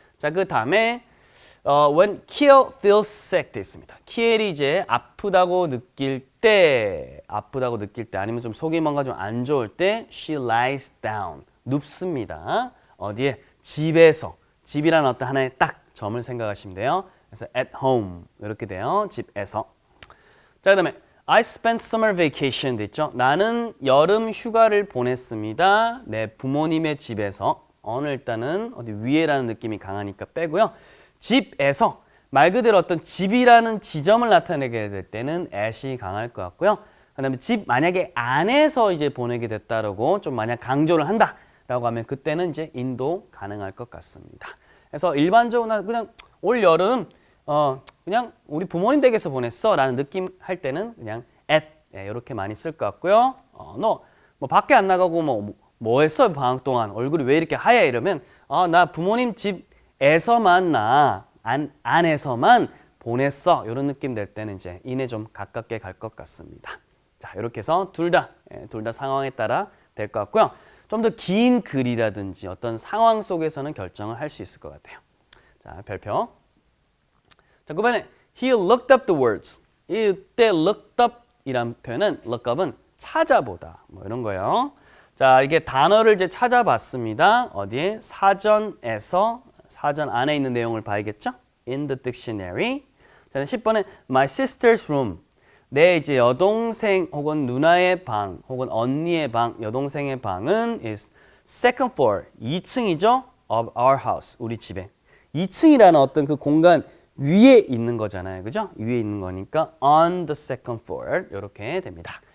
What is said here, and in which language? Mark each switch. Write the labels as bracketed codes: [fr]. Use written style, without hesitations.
[ko] 자, 그 다음에 [en] when Kiel feels sick [ko] 돼 있습니다. 키엘이 이제 아프다고 느낄 때 아프다고 느낄 때 아니면 좀 속이 뭔가 좀 안 좋을 때 [en] she lies down. [ko] 눕습니다. 어디에? 집에서. 집이라는 어떤 하나의 딱 점을 생각하시면 돼요. 그래서 [en] at home [ko] 이렇게 돼요. 집에서. 자, 그다음에 [en] I spent summer vacation [ko] 됐죠? 나는 여름 휴가를 보냈습니다. 내 부모님의 집에서. 어는 일단은 어디 위에라는 느낌이 강하니까 빼고요. 집에서 말 그대로 어떤 집이라는 지점을 나타내게 될 때는 at이 강할 것 같고요. 그다음에 집 만약에 안에서 이제 보내게 됐다라고 좀 만약 강조를 한다라고 하면 그때는 이제 in도 가능할 것 같습니다. 그래서 일반적으로 그냥 올 여름 그냥 우리 부모님 댁에서 보냈어라는 느낌 할 때는 그냥 at 이렇게 많이 쓸 것 같고요. 너 뭐 밖에 안 나가고 뭐 했어 방학 동안 얼굴이 왜 이렇게 하얘 이러면 나 부모님 집에서만 안에서만 보냈어 이런 느낌 될 때는 이제 in에 좀 가깝게 갈 것 같습니다. 자 이렇게 해서 둘 다 상황에 따라 될 것 같고요. 좀 더 긴 글이라든지 어떤 상황 속에서는 결정을 할 수 있을 것 같아요. 자 별표. [en] 자, 그다음에 he looked up the words. [ko] 이때 looked up 이란 표현은 look up은 찾아보다 뭐 이런 거예요. 자, 이게 단어를 이제 찾아봤습니다. 어디에? 사전에서 사전 안에 있는 내용을 봐야겠죠? [en] In the dictionary. 자, 10번은 my sister's room. [ko] 내 이제 여동생 혹은 누나의 방 혹은 언니의 방, 여동생의 방은 [en] is second floor. [ko] 2층이죠? [en] Of our house. [ko] 우리 집에. 2층이라는 어떤 그 공간 위에 있는 거잖아요. 그죠? 위에 있는 거니까 [en] on the second floor [ko] 이렇게 됩니다.